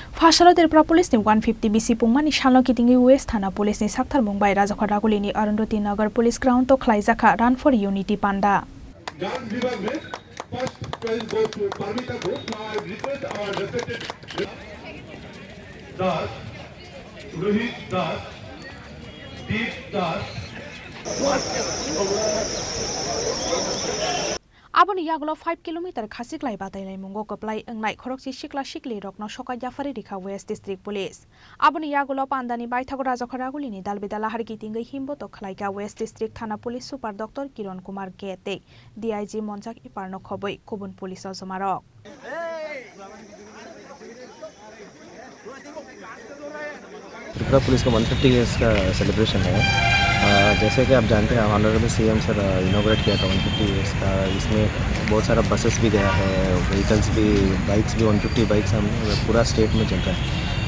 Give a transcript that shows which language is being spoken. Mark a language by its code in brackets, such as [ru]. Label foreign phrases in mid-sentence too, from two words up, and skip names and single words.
[trp] Fasalo Tirpura Police ni 150 BC Pungmani Shalno Kitingi West Thana Police ni Sakthar Mumbai Rajakhadaguli ni Arundhati Nagar Police Ground to Khlaijaka Run for Unity Panda. [hi] डांस विभाग में [en] first prize goes to Parmita Group. Now I request our respected Das, Rohit Das, Deep Das. [trp] Aboni Yaglo 5 km khasik lai batai lai mungo koplai engnai khorokchi sikla sikli rokno soka Jafari Rikha West District Police. Aboni Yaglo Pandani Baithago Rajakhadaguli ni Dalbidala Harkitingai Himbo to Khlaika West District Thana Police Super Dr. Kiran Kumar Gete, DIG Monjak Iparno Khoboi Kubun Police Somarok. [hi] त्रिपुरा पुलिस का 150 इयर्स का सेलिब्रेशन है। जैसे कि आप जानते हैं [en] honourable CM sir inaugurate [hi] किया था 150 इयर्स का। इसमें बहुत सारा बसेस भी गया है, व्हीकल्स भी, बाइक्स भी, 150 बाइक्स हम पूरा स्टेट में चल रहा है।